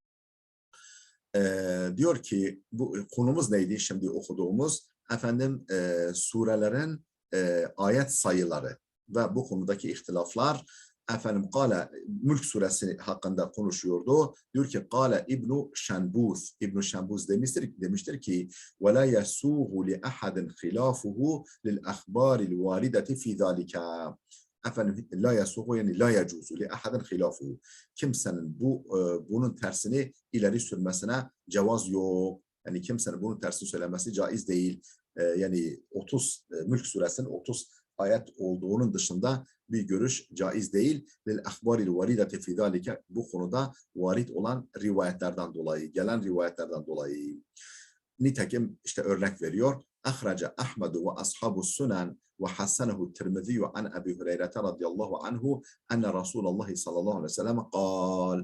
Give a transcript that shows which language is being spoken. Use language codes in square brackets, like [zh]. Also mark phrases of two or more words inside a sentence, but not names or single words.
[tr] Diyor ki bu konumuz neydi şimdi okuduğumuz? Efendim surelerin ayet sayıları ve bu konudaki ihtilaflar. Efendim Kale Mülk suresi hakkında konuşuyordu. Diyor ki Kale İbn Şenbuz. İbn Şenbuz demiştir ki [ar] ولا يسوغ لأحد خلافه للأخبار الواردة في ذلك. Efendim لا يسوغ يعني لا يجوز لأحد خلافه. [tr] Kimsenin bunun tersini ileri sürmesine cevaz yok. Yani kimsenin bunun tersini söylemesi caiz değil. Yani Mülk suresinin 30 ayet olduğunun dışında bir görüş caiz değil. [ar] للأخبار الواردة في ذلك, [tr] bu konuda varid olan rivayetlerden dolayı, gelen rivayetlerden dolayı. Nitekim işte örnek veriyor. [ar] أخرجه أحمد وأصحاب السنن وحسنه الترمذي عن أبي هريرة رضي الله عنه أن رسول الله صلى الله عليه وسلم قال.